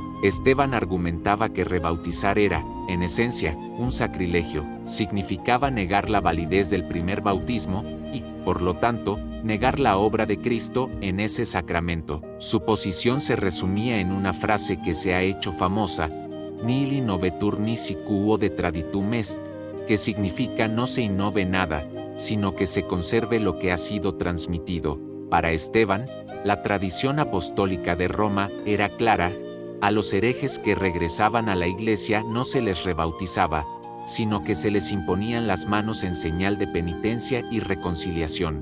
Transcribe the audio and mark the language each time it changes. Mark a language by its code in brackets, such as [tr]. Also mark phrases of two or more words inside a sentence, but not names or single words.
[es] Esteban argumentaba que rebautizar era, en esencia, un sacrilegio. Significaba negar la validez del primer bautismo y, por lo tanto, negar la obra de Cristo en ese sacramento. Su posición se resumía en una frase que se ha hecho famosa: [la] nihil innovetur nisi quo de traditum est, [es] que significa no se innove nada, sino que se conserve lo que ha sido transmitido. Para Esteban, la tradición apostólica de Roma era clara: a los herejes que regresaban a la Iglesia no se les rebautizaba, sino que se les imponían las manos en señal de penitencia y reconciliación.